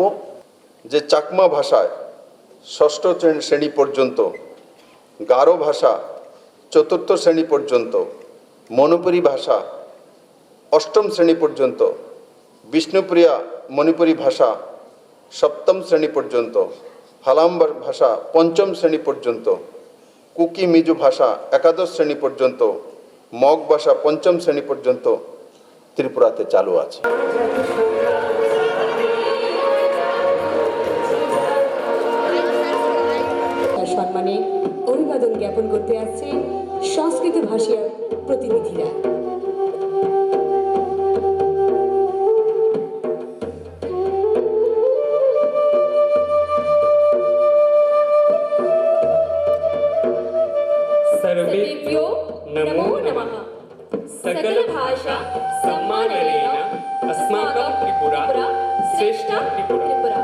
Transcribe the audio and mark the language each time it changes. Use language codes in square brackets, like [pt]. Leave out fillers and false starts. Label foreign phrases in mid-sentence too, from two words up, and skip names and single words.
[bn] যে চাকমা ভাষায় 6ষ্ঠ শ্রেণী পর্যন্ত, গারো ভাষা 4র্থ শ্রেণী পর্যন্ত, মণিপুরী ভাষা 8ম শ্রেণী পর্যন্ত, বিষ্ণুপ্রিয়া মণিপুরী ভাষা 7ম শ্রেণী পর্যন্ত, হালাম ভাষা 5ম শ্রেণী পর্যন্ত, কুকি মিজু ভাষা 11শ শ্রেণী পর্যন্ত, মগ ভাষা 5ম শ্রেণী পর্যন্ত ত্রিপুরাতে চালু আছে। সম্মানে অভিবাদন জ্ঞাপন করতে আসছে সংস্কৃত ভাষীয় প্রতিনিধিরা। [sa] सर्वेभ्यो नमो नमः। सकल भाषा सम्माननेन अस्माकं त्रिपुरा श्रेष्ठा त्रिपुरा।